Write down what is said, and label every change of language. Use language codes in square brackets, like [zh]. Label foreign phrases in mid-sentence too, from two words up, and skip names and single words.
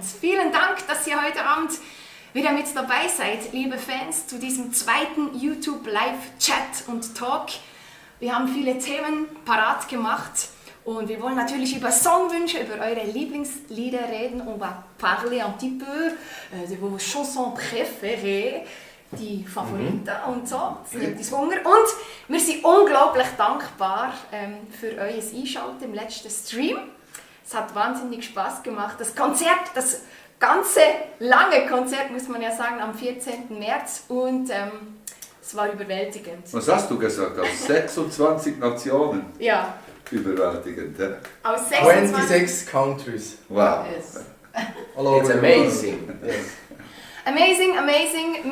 [de] Vielen Dank, dass ihr heute Abend wieder mit dabei seid, liebe Fans, zu diesem zweiten YouTube Live Chat und Talk. Wir haben viele Themen parat gemacht und wir wollen natürlich über Songwünsche, über eure Lieblingslieder reden. [fr] On va parler un petit peu de vos chansons préférées. [de] Die Favoriten und so, das nimmt uns Hunger. Und wir sind unglaublich dankbar für euer Einschalten im letzten Stream. Es hat wahnsinnig Spaß gemacht. Das Konzert, das ganze lange Konzert, muss man ja sagen, am 14. März und es war überwältigend. Was hast du gesagt? Aus 26 Nationen? Ja. Überwältigend, ja? Aus 26 [en] 26 countries. Wow. Yes. It's amazing. Yes. Amazing, amazing.